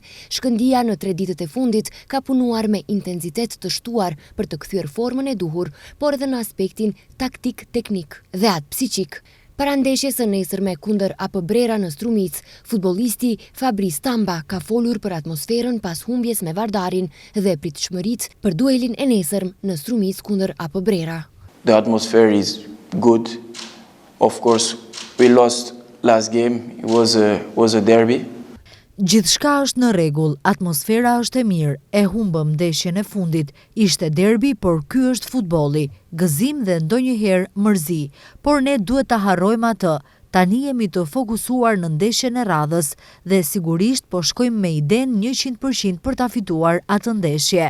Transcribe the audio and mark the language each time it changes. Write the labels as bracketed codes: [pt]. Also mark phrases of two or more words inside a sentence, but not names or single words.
[sq] Shkëndija në 3 ditët e fundit ka punuar me intensitet të shtuar për të kthyer formën e duhur, por edhe në aspektin taktik, teknik dhe atë psiqik. Para ndeshjes së nesërme kundër AP Brera në Strumic, futbollisti Fabrice Tamba ka folur për atmosferën pas humbjes me Vardarin dhe pritshmëritë për duelin e nesërm në Strumic kundër AP Brera. [en] The atmosphere is good. Of course, we lost last game. It was a derby. [sq] Gjithçka është në rregull, atmosfera është e mirë, e humbëm ndeshjen e fundit, ishte derbi, por ky është futbolli, gëzim dhe ndonjëherë mërzi, por ne duhet ta harrojmë atë. Tani jemi të fokusuar në ndeshjen e radhës dhe sigurisht po shkojmë me idenë 100% për ta fituar atë ndeshje.